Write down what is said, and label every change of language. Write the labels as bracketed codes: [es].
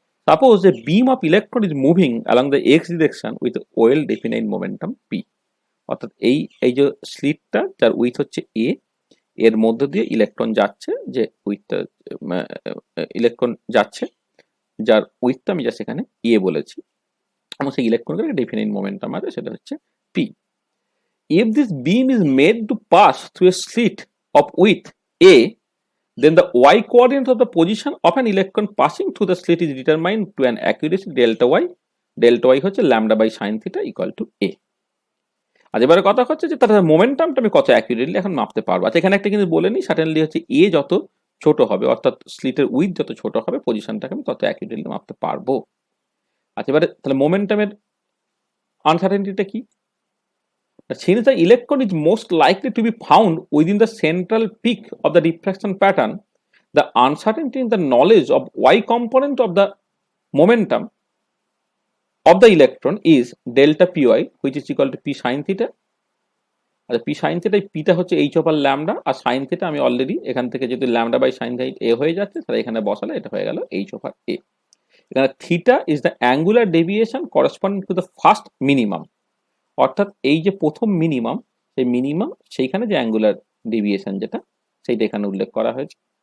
[en] Suppose a beam of electron is moving along the x direction with well defined momentum p, [bn] অর্থাৎ এই যে স্লিটটা যার with হচ্ছে a, এর মধ্য দিয়ে ইলেকট্রন যাচ্ছে, যে উইথটা ইলেকট্রন যাচ্ছে যার উইথটা আমি জাস্ট এখানে a বলেছি, এবং সেই ইলেকট্রনের ডেফিনিট মোমেন্টাম আছে সেটা হচ্ছে p. [en] If this beam is made to pass through a slit of width a, then the y coordinate of the position of an electron passing through the slit is determined to an accuracy delta y. Delta y হচ্ছে lambda by sin theta equal to a. [bn] আর এবারে কথা হচ্ছে যে তার মোমেন্টামটা আমি কত accurately এখন মাপতে পারবো। আচ্ছা, এখানে একটা কিন্তু বলে নিই, সার্টেনলি হচ্ছে এ যত ছোট হবে, অর্থাৎ স্লিটের উইথ যত ছোট হবে, পজিশনটাকে আমি তত অ্যাকুরেটলি মাপতে পারবো। আচ্ছা, এবারে তাহলে মোমেন্টামের আনসার্টেনিটিটা কি? [en] Since the electron is most likely to be found within the central peak of the diffraction pattern, the uncertainty in the knowledge of y component of the momentum of the electron is delta py, which is equal to p sin theta. [bn] আচ্ছা, p sin theta, পিটা হচ্ছে h over lambda, আর sin theta আমি already এখান থেকে যদি lambda by sin theta a হয়ে যাচ্ছে, তাহলে এখানে বসালে এটা হয়ে গেল h ওভার a। এখানে [en] theta is the angular deviation corresponding to the first minimum, [bn] অর্থাৎ এই যে প্রথম মিনিমাম, সেই মিনিমাম সেইখানে যে অ্যাঙ্গুলার ডেভিয়েশন যেটা, সেইটা এখানে উল্লেখ করা হয়েছে।